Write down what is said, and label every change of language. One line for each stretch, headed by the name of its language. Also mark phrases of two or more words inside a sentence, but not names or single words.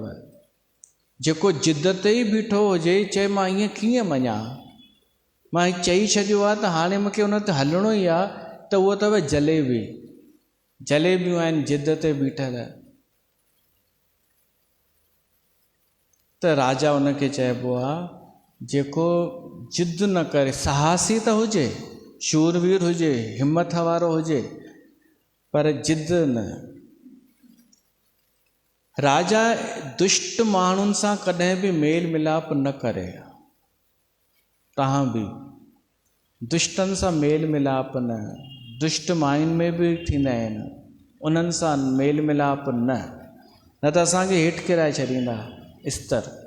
Sindhi: जेको जिद ते ई बीठो हुजे, चए मां ईअं कीअं मञां, मां चई छॾियो आहे त हाणे मूंखे उन ते हलणो ई आहे, त उहो अथव जलेबी। जलेबियूं आहिनि जिद ते बीठल। त राजा उनखे चइबो आहे जेको जिद न करे, साहसी त हुजे, शूरवीर हुजे, हिमत वारो हुजे, पर जिद न। राजा दुष्ट माण्हुनि सां कॾहिं बि मेल मिलाप न करे। तव्हां बि दुष्टनि सां मेल मिलाप न। दुष्ट माइनि में बि थींदा आहिनि, उन्हनि सां मेल मिलाप न त असांखे हेठि किराए छॾींदा स्तर।